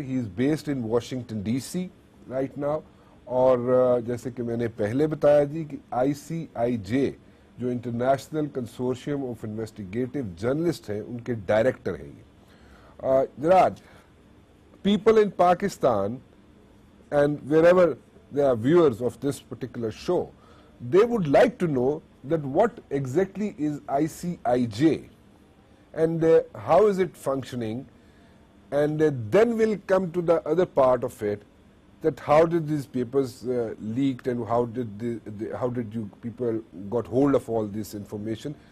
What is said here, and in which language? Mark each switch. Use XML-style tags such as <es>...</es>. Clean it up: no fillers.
<en>He's based in Washington DC right now.</en> <ur>اور جیسے کہ میں نے پہلے بتایا جی کہ ICIJ جو international consortium of investigative journalist ہیں ان کے ڈائریکٹر ہیں یہ.</ur> <en>Gerard, people in Pakistan and wherever they are viewers of this particular show, they would like to know that what exactly is ICIJ and how is it functioning, and then we'll come to the other part of it, that how did these papers leaked and how did you people got hold of all this information.</en>